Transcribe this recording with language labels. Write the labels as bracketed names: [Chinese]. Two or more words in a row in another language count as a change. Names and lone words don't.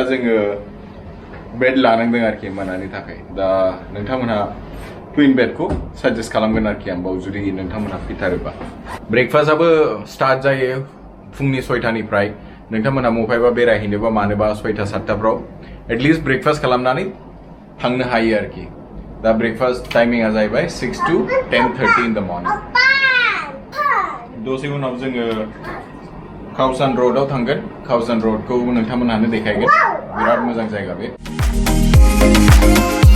[Bodo] जोङो बेड लानांदों आरोखि मोनानि थाखाय दा नोंथांमोनहा ट्विन बेडखौ साजेस्ट खालामगोन आरोखि आं बाव जुदि नोंथांमोनहा फैथारोबा ब्रेकफास्टआबो स्टार्ट जायो फुंनि 6टानिफ्राय नोंथांमोनहा मफायबा बेरायहैनोबा मानोबा 6टा 7टाफ्राव [English] at least breakfast [Bodo] खालामनानै थांनो हायो आरोखि दा ब्रेकफास्ट टाइमिंआ जाहैबाय [English] 6 to 10:30 in the morning [Bodo] दसे उनाव जोङो काउसान रोडआव थांगोन काउसान रोडखौ नोंथांमोनहानो देखायगोन बिराद मोजां जायगा बे